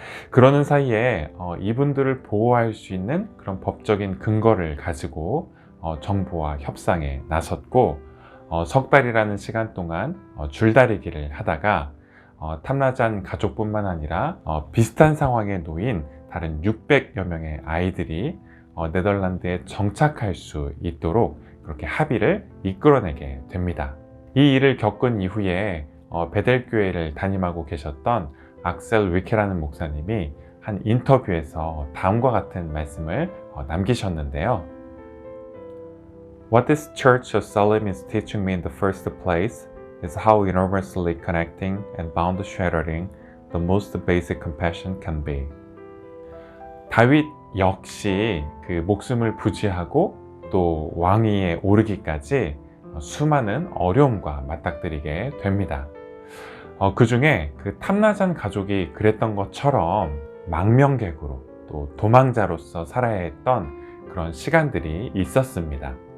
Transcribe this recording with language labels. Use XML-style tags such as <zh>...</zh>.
<ko>그러는 사이에 이분들을 보호할 수 있는 그런 법적인 근거를 가지고 정부와 협상에 나섰고 석 달이라는 시간 동안 줄다리기를 하다가 탐라잔 가족뿐만 아니라 비슷한 상황에 놓인 다른 600여 명의 아이들이 네덜란드에 정착할 수 있도록 그렇게 합의를 이끌어내게 됩니다. 이 일을 겪은 이후에 베델교회를 담임하고 계셨던 악셀 위케라는 목사님이 한 인터뷰에서 다음과 같은 말씀을 남기셨는데요.</ko> <en>What this Church of Salem is teaching me in the first place is how enormously connecting and bound-shattering the most basic compassion can be.</en> <ko>다윗 역시 그 목숨을 부지하고 또 왕위에 오르기까지 수많은 어려움과 맞닥뜨리게 됩니다. 그 중에 그 탐나잔 가족이 그랬던 것처럼 망명객으로 또 도망자로서 살아야 했던 그런 시간들이 있었습니다.</ko>